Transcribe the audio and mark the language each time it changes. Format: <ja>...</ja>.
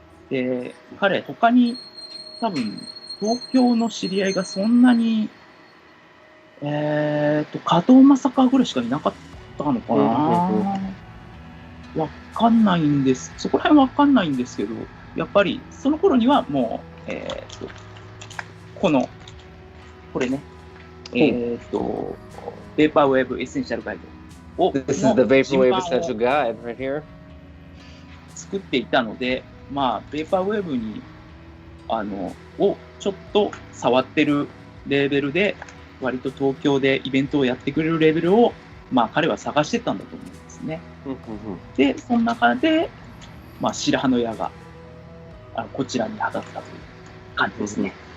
<ja>で、彼他に多分東京の知り合いがそんなに加藤正川ぐらいしかいなかったのかな。わかんないんです。そこら辺わかんないんですけど、やっぱりその頃にはもうこれね、ベーパーウェーブエッセンシャルガイドを</ja> <en>This is the Vaporwave Essential Guide right here.</en> <ja>作っていたので、ベーパーウェーブにをちょっと触ってるレーベルで、割と東京でイベントをやってくれるレーベルを彼は探してたんだと思うんですね。で、その中で、白羽の矢がこちらに当たったという感じですね。</ja>